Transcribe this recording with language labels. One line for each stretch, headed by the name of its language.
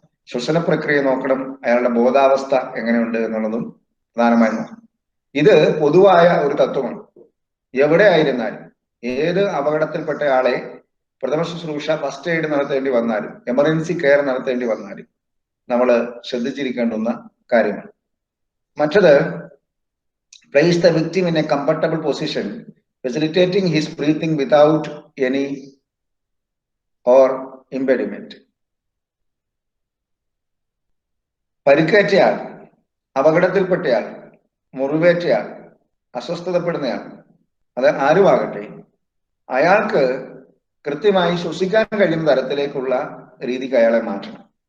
Malayalam: ശ്വസന പ്രക്രിയ നോക്കണം, അയാളുടെ ബോധാവസ്ഥ എങ്ങനെയുണ്ട് എന്നുള്ളതും പ്രധാനമായി നോക്കണം. ഇത് പൊതുവായ ഒരു തത്വമാണ്. എവിടെ ആയിരുന്നാലും ഏത് അപകടത്തിൽപ്പെട്ട ആളെ പ്രഥമ ശുശ്രൂഷ ഫസ്റ്റ് എയ്ഡ് നടത്തേണ്ടി വന്നാലും എമർജൻസി കെയർ നടത്തേണ്ടി വന്നാലും നമ്മൾ ശ്രദ്ധിച്ചിരിക്കേണ്ടുന്ന കാര്യമാണ്. മറ്റത്,
English: place the victim in a comfortable position, facilitating his breathing without any or impediment.
Malayalam: പരിക്കേറ്റയാൾ, അപകടത്തിൽപ്പെട്ടയാൾ, മുറിവേറ്റയാൾ, അസ്വസ്ഥതപ്പെടുന്നയാൾ, അത് ആരുമാകട്ടെ, അയാൾക്ക് കൃത്യമായി ശ്വസിക്കാൻ കഴിയുന്ന തരത്തിലേക്കുള്ള രീതിക്ക് അയാളെ മാറ്റണം.